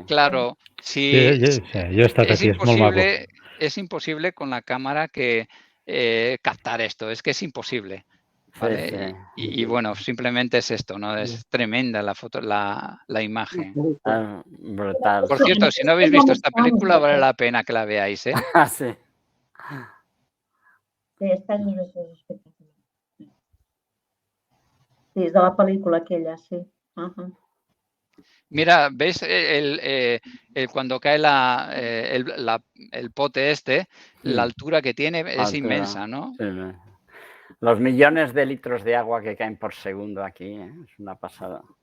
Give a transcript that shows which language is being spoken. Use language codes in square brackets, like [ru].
[es] Claro, es imposible con la cámara captar esto, es que es imposible. ¿vale? Sí, sí. Y bueno, simplemente es esto, ¿no? Es tremenda la foto, la imagen. Ah, brutal. Por cierto, si no habéis visto esta película, vale la pena que la veáis, ¿eh? Ah, sí. [ca] Sí, este any és espectacular. Sí, és de la pel·lícula aquella, sí. [es] Mira, ¿ves cuando cae el pote este? La altura que tiene es inmensa, ¿no? Sí, los millones de litros de agua que caen por segundo aquí, es una pasada.